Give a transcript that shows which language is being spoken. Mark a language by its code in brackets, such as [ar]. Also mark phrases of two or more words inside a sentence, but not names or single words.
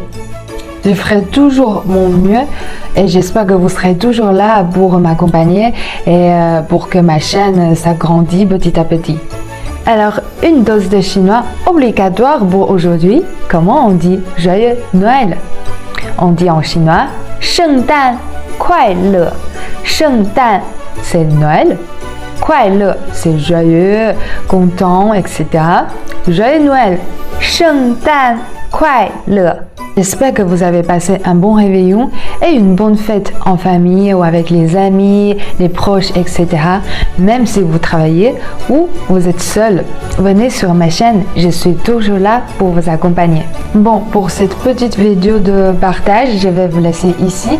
[fr] Je ferai toujours mon mieux et j'espère que vous serez toujours là pour m'accompagner et pour que ma chaîne s'agrandisse petit à petit. Alors, une dose de chinois obligatoire pour aujourd'hui. Comment on dit Joyeux Noël? On dit en chinois [zh] 圣诞快乐. [fr] 圣诞 c'est Noël. 快乐 c'est joyeux, content, etc. Joyeux Noël. [zh] 圣诞快乐. [fr] J'espère que vous avez passé un bon réveillon et une bonne fête en famille ou avec les amis, les proches, etc. Même si vous travaillez ou vous êtes seul, venez sur ma chaîne, je suis toujours là pour vous accompagner. Bon, pour cette petite vidéo de partage, je vais vous laisser ici.